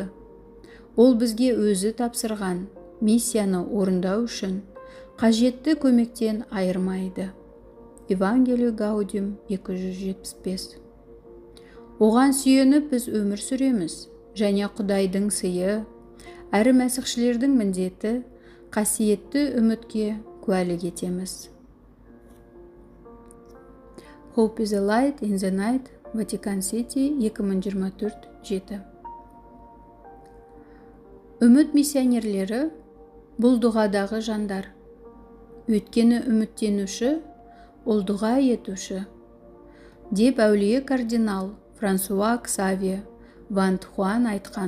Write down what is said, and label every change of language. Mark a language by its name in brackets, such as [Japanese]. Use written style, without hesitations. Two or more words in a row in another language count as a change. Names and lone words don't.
[Kazakh] Ол бізге өзі тапсырған миссияны орындау үшін қажетті көмектен айырмайды. Евангелие Гаудиум 275. Оған сүйеніп біз өмір сүреміз және Құдайдың сыйы, әрі мәсіхшілердің міндеті қасиетті үмітке куәлік етеміз. [English] Hope is a light in the night, Vatican City, 2024-7. [Kazakh] Үміт миссионерлері бұл дұғадағы жандар. Өйткені үміттенуші, ол дұға етуші, деп әулие кардинал Франсуа Ксавие Ван Тхуан айтқан.